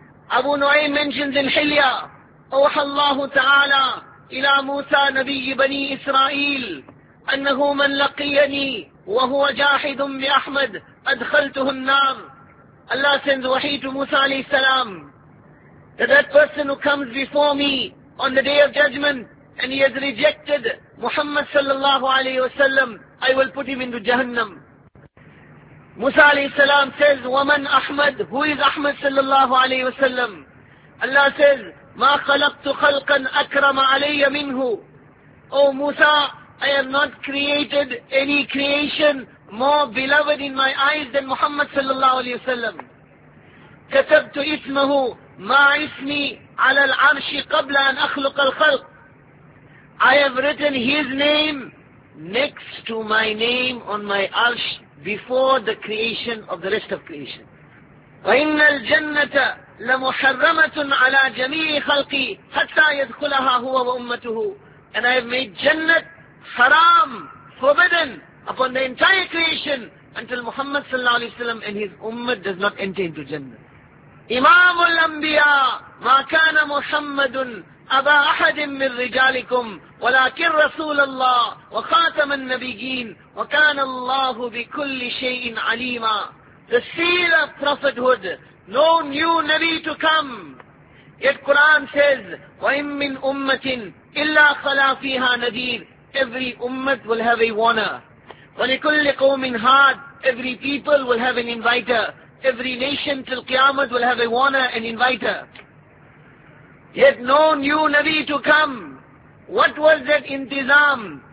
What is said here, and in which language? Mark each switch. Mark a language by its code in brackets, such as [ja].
[en] Abu Nu'aym mentions in Hilya, [ar] أوحى الله تعالى إلى موسى نبي بني إسرائيل أنه من لقيني وهو جاحد بأحمد أدخلته النار. [en] Allah sends wahi to Musa alayhi salam, that person who comes before me on the day of judgment and he has rejected Muhammad sallallahu alayhi wa sallam, I will put him into Jahannam. Musa alayhi salam says, [ar] وَمَنْ أَحْمَدْ, [en] who is Ahmad sallallahu alayhi wa sallam? Allah says, [ar] مَا خَلَقْتُ خَلْقًا أَكْرَمَ عَلَيَّ مِنْهُ. [en] O Musa, I have not created any creation more beloved in my eyes than Muhammad sallallahu alayhi wa sallam. [ar] كَتَبْتُ إِسْمَهُ مَا إِسْمِي عَلَى الْعَرْشِ قَبْلَ أَنْ أَخْلُقَ الْخَلْقِ. [en] I have written his name next to my name on my arsh before the creation of the rest of creation. [ar] وَإِنَّ الْجَنَّةَ لَمُحَرَّمَةٌ عَلَىٰ جَمِيعِ خَلْقِي حَتَّى يَدْخُلَهَا هُوَ وَأُمَّتُهُ. [en] And I have made Jannat haram, forbidden upon the entire creation until Muhammad sallallahu alayhi wa sallam and his ummah does not enter into Jannat. [ar] إمام الأنبياء ما كان محمد أبا أحد من رجالكم ولكن رسول الله وخاتم النبيين وكان الله بكل شيء عليما. [en] The seal of prophethood, no new Nabi to come. Yet Quran says, [ar] وَإِن مِّنْ أُمَّةٍ إِلَّا خَلَى فِيهَا نَذِيرٌ. [en] Every ummah will have a warner. [ar] وَلِكُلِّ قَوْمٍ هَادٍ. [en] Every people will have an inviter. Every nation till Qiyamah will have a warner and inviter. Yet no new Nabi to come. What was that intizam?